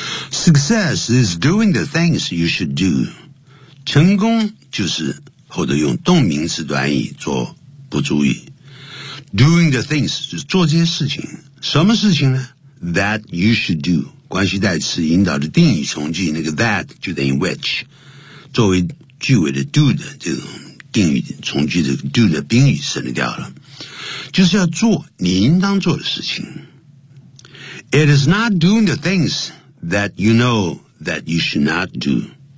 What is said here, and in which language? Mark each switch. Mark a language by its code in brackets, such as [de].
[en] Success is doing the things you should do. [zh] 成功就是后头用动名词短语做不注意。 [en] Doing the things [zh] 是做这些事情，什么事情呢 ？ [en] That you should do. [zh] 关系代词引导的定语从句，那个 that 就等于 which， 作为句尾的 do 的这种。定语从句的 do 的宾语省掉了，就是要做你应当做的事情。 [en] It is not doing the things that you know that you should not do.